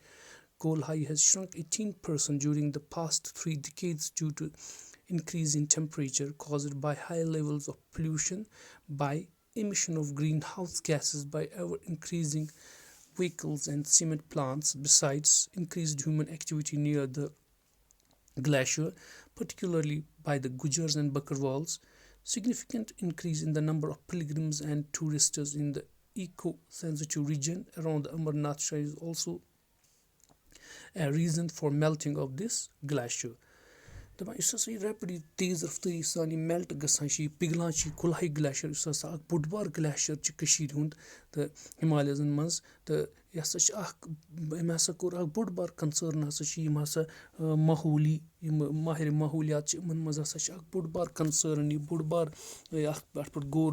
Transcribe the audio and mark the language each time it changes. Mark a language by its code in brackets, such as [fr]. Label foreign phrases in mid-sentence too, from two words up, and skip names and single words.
[en] Coal has shrunk 18% during the past 3 decades due to increase in temperature caused by high levels of pollution, by emission of greenhouse gases, by ever increasing vehicles and cement plants, besides increased human activity near the glacier, particularly by the Gujars and Bakarwals. Significant increase in the number of pilgrims and tourists in the eco-sensitive region around the Amarnath shrine is also a reason for melting of this glacier. [ks] دپان یُس ہسا یہِ ریپڈلی تیز رفتٲری سان یہِ میلٹ گژھان چھِ یہِ پِگلان چھِ یہِ کُلہاے گلیشر یُس ہسا اکھ بوٚڑ بار گلیشر چھُ کٔشیٖر ہُنٛد تہٕ ہِمالیزن منٛز تہٕ یہِ ہسا چھِ اکھ أمۍ ہسا کوٚر اکھ بوٚڑ بار کنسٲرن ہسا چھِ یِم ہسا ماحولی یِم ماہر ماحولیات چھِ یِمن منٛز ہسا چھِ اکھ بوٚڑ بار کنسٲرن یہِ بوٚڑ بار اتھ پٮ۪ٹھ غور